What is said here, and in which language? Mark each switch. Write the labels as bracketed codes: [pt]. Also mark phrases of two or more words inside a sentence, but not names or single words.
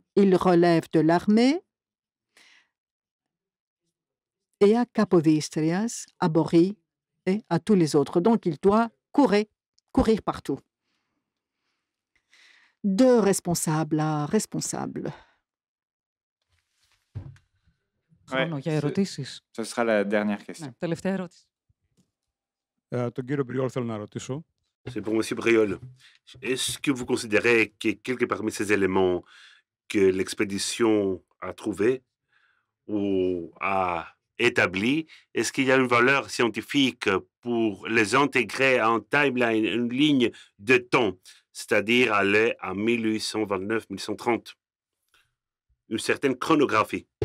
[fr] Il relève de l'armée et à Capodistrias, à Bory et à tous les autres. Donc, il doit courir partout. De responsable à responsable. [el] Χρόνο για ερωτήσεις. [fr] Ce sera la dernière question. [el] Ναι, τελευταία ερώτηση. Τον κύριο Μπριόλ θέλω να ρωτήσω. [fr] C'est pour M. Briol. Est-ce que vous considérez que quelques parmi ces éléments que l'expédition a trouvés ou a établis, est-ce qu'il y a une valeur scientifique pour les intégrer en timeline, une ligne de temps, c'est-à-dire aller à 1829-1830, une certaine chronographie?